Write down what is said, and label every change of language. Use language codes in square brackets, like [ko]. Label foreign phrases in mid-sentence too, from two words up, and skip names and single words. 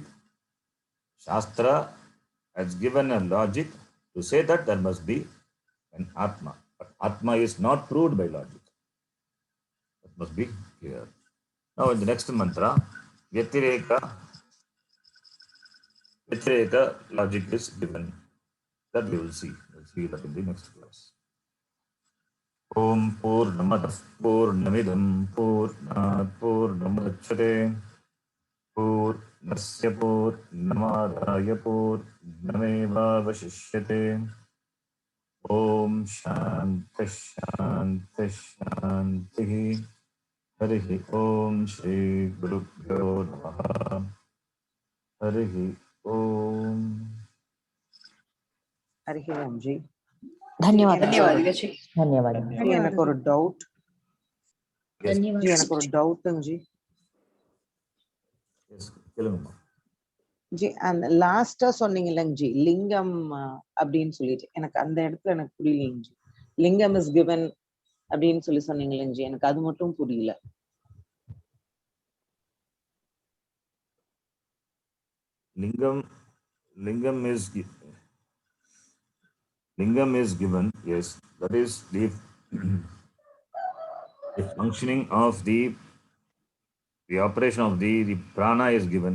[en] Shastra has given a logic to say that there must be an Atma. But Atma is not proved by logic. That must be clear. Now in the next mantra, Vyatireka logic is given. That we will see. We'll see that in the next class. [sa] Om Purnamadah Purnamidam Purnat Purnamudachyate Purnasya Purnamadaya Purnameva Vashishyate. Om Shanti Shanti Shanti. Harihi Om Shri Gurubhyo Namaha. Harihi Om. ஹரிஹி ஓம்ஜி. [kn] ಧನ್ಯವಾದಗಳು ಜಿ. ಧನ್ಯವಾದ. [ta] எனக்கு ஒரு டவுட் [en] Yes. [ta] எனக்கு ஒரு டவுட்டுங்க ஜி. Yes. சொல்லுங்கம்மா. ஜி அந்த லாஸ்டா சொன்னீங்க இல்லைங்க ஜி, லிங்கம் அப்படின்னு சொல்லிட்டு எனக்கு அந்த இடத்துல எனக்கு புரியலைங்க ஜி. [en] Lingam is given [ta] அப்படின்னு சொல்லி சொன்னீங்க இல்லைங்க ஜி, எனக்கு அது மட்டும் புரியல. [en] Lingam is given, yes. That is the functioning of the operation of the prana is given.